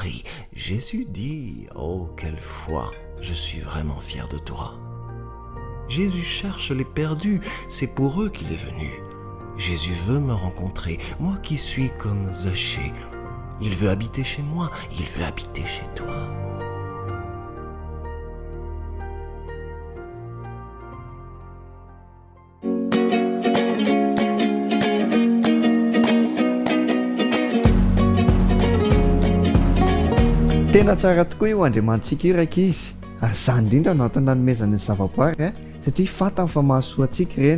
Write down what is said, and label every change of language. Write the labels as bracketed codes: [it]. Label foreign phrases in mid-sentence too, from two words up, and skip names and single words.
[fr] » Jésus dit « Oh, quelle foi, je suis vraiment fier de toi. » Jésus cherche les perdus, c'est pour eux qu'il est venu. Jésus veut me rencontrer, moi qui suis comme Zachée. Il veut habiter chez moi, il veut habiter chez toi. [mg] Tena tsara tokoa io andriamantsika io raika izy, ary izany indrindra no antony nanomezana ny zavaboary satria fantany fa mahasoa antsika ireny.